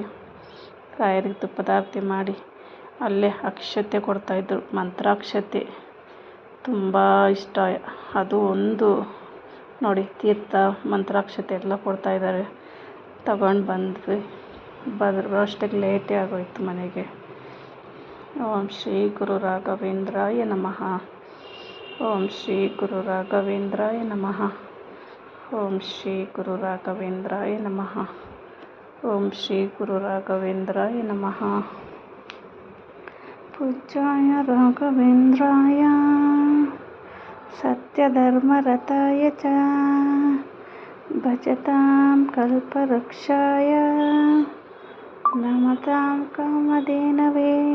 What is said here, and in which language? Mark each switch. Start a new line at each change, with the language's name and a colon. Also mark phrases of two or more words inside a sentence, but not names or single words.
Kannada: ರಾಯರಿಗೆ ತುಪ್ಪದ ಆರತಿ ಮಾಡಿ ಅಲ್ಲೇ ಅಕ್ಷತೆ ಕೊಡ್ತಾಯಿದ್ರು, ಮಂತ್ರಾಕ್ಷತೆ. ತುಂಬ ಇಷ್ಟ. ಅದು ಒಂದು ನೋಡಿ, ತೀರ್ಥ ಮಂತ್ರಾಕ್ಷತೆ ಎಲ್ಲ ಕೊಡ್ತಾಯಿದ್ದಾರೆ. ತಗೊಂಡು ಬಂದ್ವಿ. ಬರೋಷ್ಟಕ್ಕೆ ಲೇಟೇ ಆಗೋಯ್ತು ಮನೆಗೆ.
Sanskrit: ಓಂ ಶ್ರೀ ಗುರು ರಾಘವೇಂದ್ರಾಯ ನಮಃ. ಓಂ ಶ್ರೀ ಗುರು ರಾಘವೇಂದ್ರಾಯ ನಮಃ. ಓಂ ಶ್ರೀ ಗುರು ರಾಘವೇಂದ್ರಾಯ ನಮಃ. ಓಂ ಶ್ರೀ ಗುರು ರಾಘವೇಂದ್ರಾಯ ನಮಃ. ಪೂಜ್ಯಾಯ ರಾಘವೇಂದ್ರಾಯ ಸತ್ಯಧರ್ಮರತಾಯ ಚ ಭಜತಾಂ ಕಲ್ಪವೃಕ್ಷಾಯ ನಮತಾಂ ಕಾಮಧೇನವೇ.